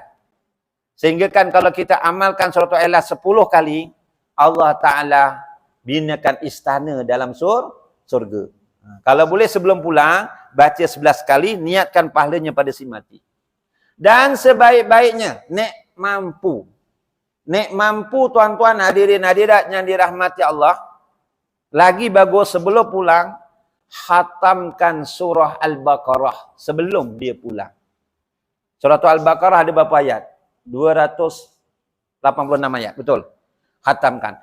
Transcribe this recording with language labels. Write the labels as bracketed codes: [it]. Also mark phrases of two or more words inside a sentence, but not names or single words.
[ms] Sehingga kan kalau kita amalkan surah Al-Ikhlas 10 kali, Allah Ta'ala binakan istana dalam surga. Kalau boleh sebelum pulang, baca 11 kali, niatkan pahalanya pada si mati. Dan sebaik-baiknya, [jv] nek mampu. Nek mampu [ms] tuan-tuan hadirin hadirat yang dirahmati Allah. Lagi bagus sebelum pulang, khatamkan surah Al-Baqarah sebelum dia pulang. Surah Al-Baqarah ada berapa ayat? 286 ayat, betul? Khatamkan.